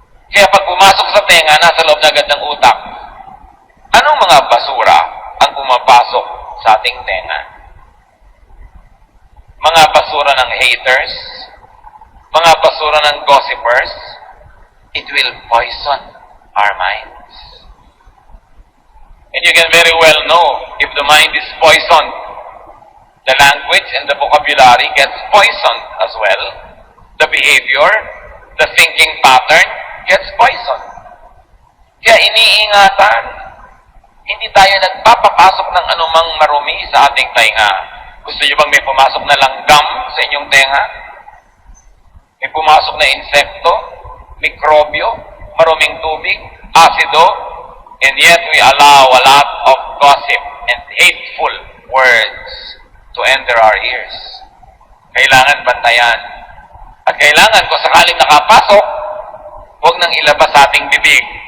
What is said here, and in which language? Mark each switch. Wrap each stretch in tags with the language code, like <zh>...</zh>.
<tl>Kaya pag pumasok sa tenga, nasa loob na agad ng utak. Anong mga basura ang pumapasok sa ating tenga? Mga basura ng haters, mga basura ng gossipers, it will poison our minds.</tl> <en>And you can very well know if the mind is poisoned, the language and the vocabulary gets poisoned as well. The behavior, the thinking pattern gets poisoned.</en> <tl>Kaya iniingatan. Hindi tayo nagpapapasok ng anumang marumi sa ating tainga. Gusto niyo bang may pumasok na langgam sa inyong tenga?</tl> <en>May pumasok na insekto, mikrobyo, maruming tubig, asido, and yet we allow a lot of gossip and hateful words to enter our ears.</en> <tl>Kailangan bantayan. At kailangan kung sakaling nakapasok, huwag nang ilabas sa ating bibig.</tl>